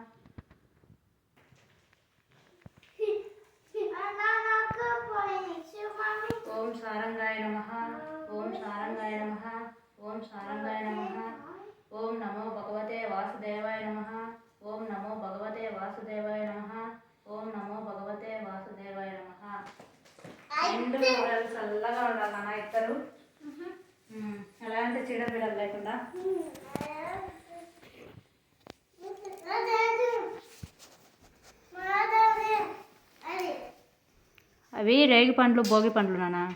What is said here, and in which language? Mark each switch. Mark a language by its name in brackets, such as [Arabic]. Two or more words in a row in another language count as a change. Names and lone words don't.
[Sanskrit] ओम सारंगाय नमः। ओम सारंगाय नमः। ओम सारंगाय नमः। ओम नमो भगवते वासुदेवाय नमः। ओम नमो भगवते वासुदेवाय नमः। ओम नमो भगवते वासुदेवाय नमः। [Telugu] రెండు ఊరలు చల్లగా ఉండాలి నాన్న ఇద్దరు ఎలాంటి చీడపీడలు లేకుండా. అవి రేగి పండ్లు భోగి పండ్లు నాన్న.